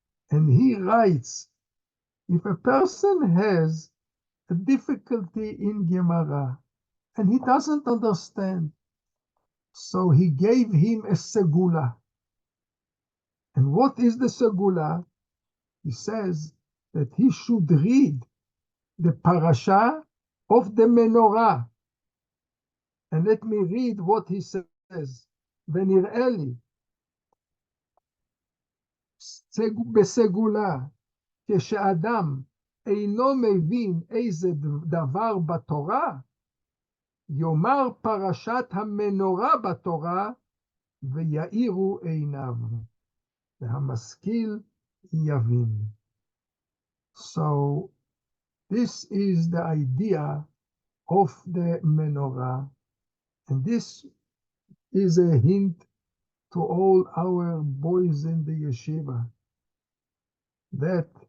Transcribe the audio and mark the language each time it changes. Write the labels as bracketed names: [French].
[English] And he writes, if a person has a difficulty in Gemara and he doesn't understand, so he gave him a segula. And what is the segula? He says that he should read the parasha of the Menorah. And let me read what he says. [Hebrew] ונראה לי בסגולה, כשאדם אינו מבין איזה דבר בתורה, יאמר פרשת המנורה בתורה, ויאירו עיניו. והמשכיל יבין. [English] So this is the idea of the menorah, and this is a hint to all our boys in the yeshiva that